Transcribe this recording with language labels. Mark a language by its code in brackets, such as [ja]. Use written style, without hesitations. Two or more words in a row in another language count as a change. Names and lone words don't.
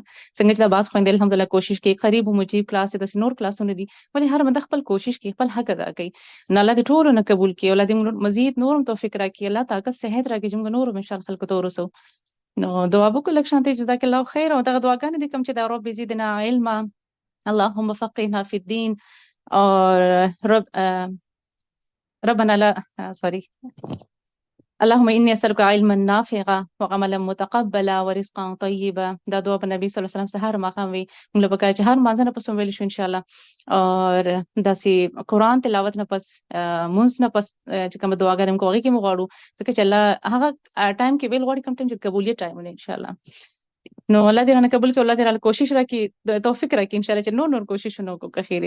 [ps] څنګه چې دا بعض خویندې الحمدلله کوشش کوي قریب و مجیب کلاس داسې نور کلاسونه دي ولې هر بنده خپل کوشش کوي خپل حق ادا کوي نو الله دې ټولو نه قبول کړي الله دې مزید نور هم توفیق راکړي الله طاقت صحت راکړي چې موږ نور هم انشاءالله خلکو ته ورسوو. نو دعا وکړو لږ شانتې [ar] جزاک الله خیر [ps] او دغه دعاګانې دي کوم چې دا [ar] رب زدنا علما اللهم فقهنا فی الدین [ps] اور [ar] ربنا لا سوري اللهم اني اسالك علما نافعا وعملا متقبلا ورزقا طيبا. [ps] دا دعا په نبی [ar] صلی الله علیه وسلم [ps] سهار ماقام وی موږ له پکای چې هر مازه نه پس ویل شو [ar] ان شاء الله. [ps] اور داسې قرآن تلاوت نه پس مونږ نه پس چې کوم دعاګانې موږ کوي کې موږ غواړو ځکه چې الله هغه ټایم کې ویل غواړي کوم ټایم چې قبولیت ټایم [ar] ان شاء الله. [ps] نو الله دې رانه قبول کړي، الله دې رانه کوشش راکړي، د توفیق راکړي [ar] ان شاء الله [ps] چې نور کوششونه وکړو که خیره.